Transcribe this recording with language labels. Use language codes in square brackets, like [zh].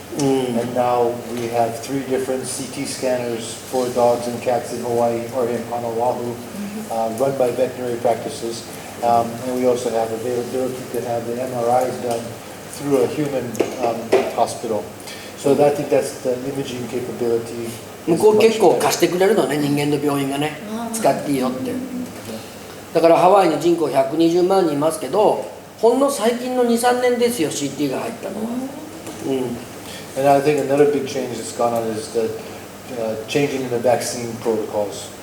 [en] And now we have 3 different CT scanners for dogs and cats in Hawaii or in Oahu, run by veterinary practices. And we also have availability to have the MRIs done through a human hospital. So I think that's the imaging capability. [ja] 向こう結構貸してくれるのね、人間の病院がね、使っていいよって。だからハワイの人口120万人いますけど、ほんの最近の 2,3 年ですよ、CT が入ったのは。 [en] And I think another big change that's gone on is the changing in the vaccine protocols.